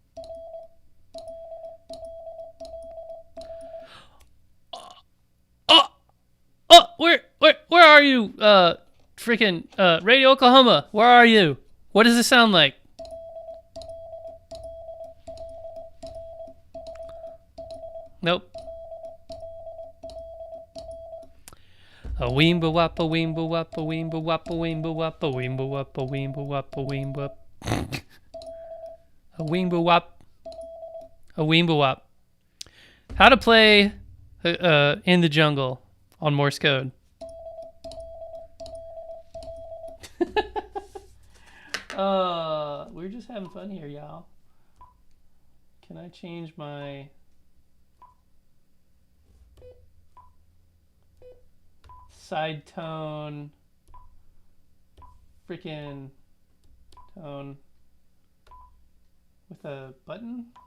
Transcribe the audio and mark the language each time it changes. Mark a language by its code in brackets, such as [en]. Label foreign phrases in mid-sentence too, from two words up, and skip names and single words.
[en] Where are you? Freaking Radio Oklahoma. Where are you? What does it sound like? Nope. A weemba wap, a weemba wap, a weemba wap, a weemba wap, a weemba wap, a weemba wap, a weemba wap. A weemba wap. A weemba wap. How to play In the Jungle on Morse code. We're just having fun here, y'all. Can I change my side tone, freaking tone with a button?